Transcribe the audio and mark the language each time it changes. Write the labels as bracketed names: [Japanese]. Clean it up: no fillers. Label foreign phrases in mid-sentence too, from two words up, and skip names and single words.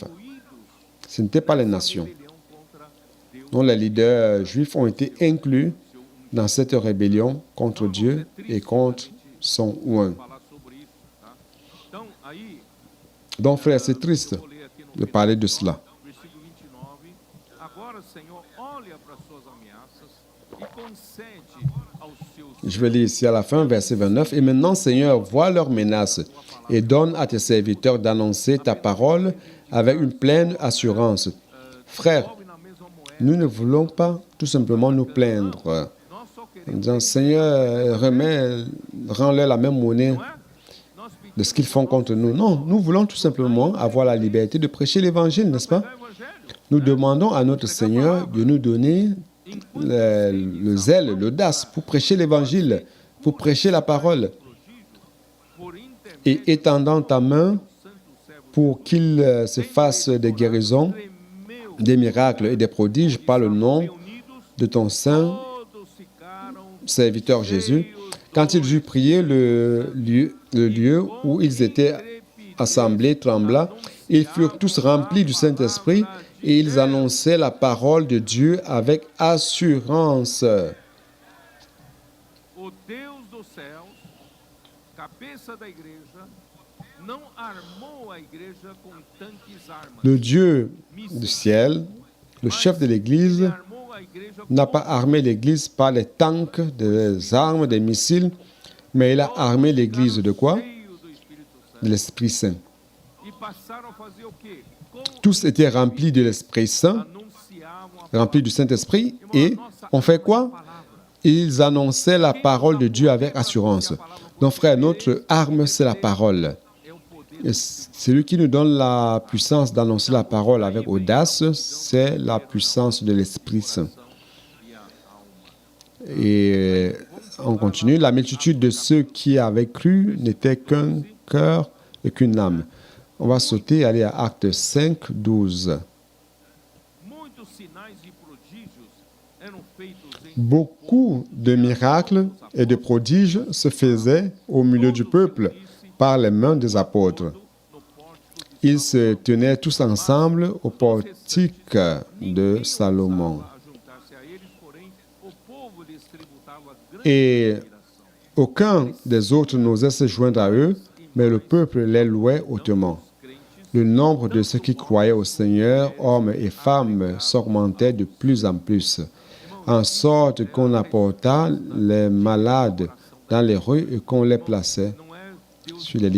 [French] Ce n'étaient pas les nations. [Portuguese] Rebelião contra Deus. [French] Donc les leaders juifs ont été inclus dans cette rébellion contre Dieu et contre son oint. [Portuguese] Falar sobre isso, tá? Então, aí, [French] Donc frère, c'est triste [Portuguese] vou ler aqui no [French] de parler de cela. [Portuguese] versículo 29. Agora, Senhor, olha para as suas ameaças e concede aos seus [French] Je vais lire ici à la fin, verset 29. Et maintenant, Seigneur, vois leurs menaces et donne à tes serviteurs d'annoncer ta parole avec une pleine assurance. Frères, [Portuguese] envolve na mesma moeda. [French] nous ne voulons pas tout simplement nous plaindre [Portuguese] Nós só [French] en [Portuguese] queremos, [French] disant, Seigneur, rends-leur la même monnaie [Portuguese] não é? Nós [French] de ce qu'ils font contre nous. Non, nous voulons tout simplement avoir la liberté de prêcher l'Évangile, n'est-ce pas? [Portuguese] pedimos o evangelho. [French] Nous demandons à notre Seigneur de nous donner le zèle, l'audace pour prêcher l'Évangile, pour prêcher la parole, [Portuguese] Por intermédio [French] et étendant ta main [Portuguese] do santo servo [French] pour qu'il se fasse des guérisons, [Portuguese] tremeu, [French] des miracles et des prodiges par le nom [Portuguese] unidos, [French] de ton saint [Portuguese] todos ficaram [French] serviteur Jésus. Quand ils eurent prié, le lieu où ils étaient assemblés trembla. Ils furent tous remplis du Saint-Esprit et ils annonçaient la parole de Dieu avec assurance. [Portuguese] o Deus dos céus, cabeça da igreja, não armou a igreja com tanques armas. [French] Le Dieu du ciel, le chef de l'Église, [Portuguese] Armou a igreja [French] n'a pas armé l'Église par les tanks, des armes, des missiles, mais il a armé l'Église de quoi? [Portuguese] cheio do Espírito Santo. [French] De l'Esprit Saint. [Portuguese] E passaram a fazer o quê? [French] Tous étaient remplis de l'Esprit Saint, [Portuguese] Anunciavam a [French] remplis du Saint-Esprit, et on fait quoi? Ils annonçaient la parole de Dieu avec assurance. Donc frère, notre arme, c'est la parole. [Portuguese] é o poder. [French] Et celui qui nous donne la puissance d'annoncer la parole avec audace, c'est la puissance de l'Esprit Saint. Et on continue. La multitude de ceux qui avaient cru n'était qu'un cœur et qu'une âme. On va sauter, aller à Acte 5, 12. [Portuguese] Muitos sinais e prodígios eram feitos em [French] Beaucoup de miracles et de prodiges se faisaient au milieu du peuple par les mains des apôtres. [Portuguese] no pórtico de [French] Ils se tenaient tous ensemble au portique de Salomon. [Portuguese] a juntar-se a eles, porém o povo lhes tributava grande [French] Et [Portuguese] admiração. [French] aucun des autres n'osait se joindre à eux, mais le peuple les louait hautement. le nombre de ceux qui croyaient au Seigneur, hommes et femmes, s'augmentait de plus en plus, en sorte qu'on apporta les malades dans les rues et qu'on les plaçait sur les lits.